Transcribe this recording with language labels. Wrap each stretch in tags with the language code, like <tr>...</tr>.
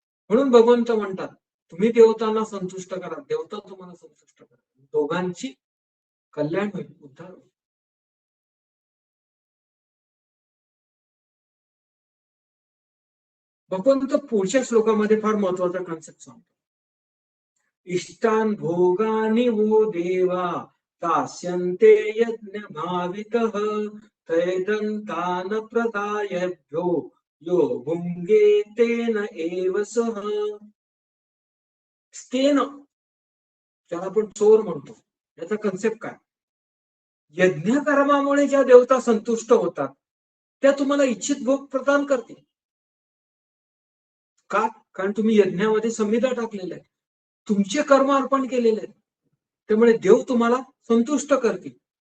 <mr>म्हणून भगवंत म्हणतात तुम्ही देवतांना संतुष्ट करा, देवता तुम्हाला संतुष्ट करा, दोघांची कल्याण होईल, उद्धार होईल. भगवंत पुढच्या श्लोकामध्ये फार महत्वाचा कॉन्सेप्ट सांगतो.</mr> <sa>इष्टान भोगानि वो देवा दास्यन्ते यज्ञ भावितः तैदन्तान प्रदायभ्यो यो भुंगे तेन एव सह.</sa> <mr>स्तेन ज्याला आपण चोर म्हणतो, याचा कन्सेप्ट काय, यज्ञ कर्मामुळे ज्या देवता संतुष्ट होतात त्या तुम्हाला इच्छित भोग प्रदान करतील. का, कारण तुम्ही यज्ञामध्ये संविधा टाकलेल्या आहे, तुमचे कर्म अर्पण केलेले आहेत, त्यामुळे देव तुम्हाला संतुष्ट करतील.</mr>